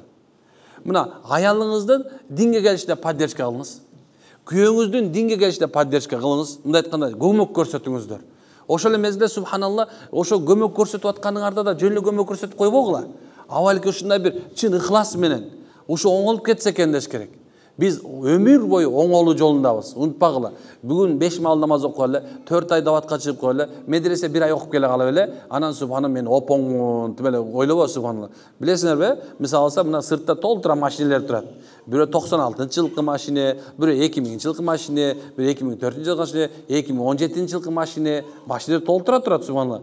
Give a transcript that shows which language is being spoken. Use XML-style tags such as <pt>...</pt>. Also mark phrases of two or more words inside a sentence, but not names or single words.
<ky>Мына аялыңыздын динге келишине поддержка кылыңыз. Күйөөңүздүн динге келишине поддержка кылыңыз. Мындай айтканда көмөк көрсөтүңүздөр. Ошол эле мезгилде субханалла, ошо көмөк көрсөтүп атканыңарда да жөн эле көмөк көрсөтүп койбогула. Авалки ушундай бир чын ыхлас менен ушу оңолуп кетсе экен деш керек. Biz ömür boyu oңолуу жолундабыз. Унутпагыла. Бүгүн 5 мал намаз окуп эле, 4 ай даватка чыгып эле, медресе 1 ай окуп келе калып эле, анан субхана мен опоңмун деп эле ойлобо субханалла. Билесиңерби? Мисалы алса, мына сыртта толтура машинелер турат. Бирөө 96-жылкы машина, бирөө 2000-жылкы машина, бирөө 2004-жылкы машина, 2017-жылкы машина толтура турат субханалла.</ky>